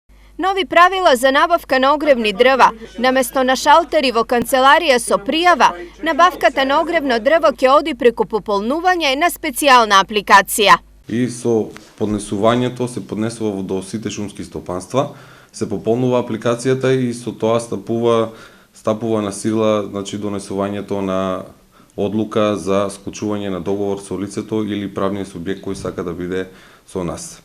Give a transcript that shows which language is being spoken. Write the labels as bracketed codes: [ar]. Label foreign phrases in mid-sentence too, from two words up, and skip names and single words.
[mk] Novi pravila za nabavka na ogrevni drva. Namesto na šalteri vo kancelarija so prijava, nabavkata na ogrevno drvo ќе оди преку пополнување на специјална апликација. И со поднесувањето се поднесува до сите шумски стопанства, се пополнува апликацијата и со тоа стапува на сила, значи, донесувањето на одлука за склучување на договор со лицето или правниот субјект кој сака да биде со нас.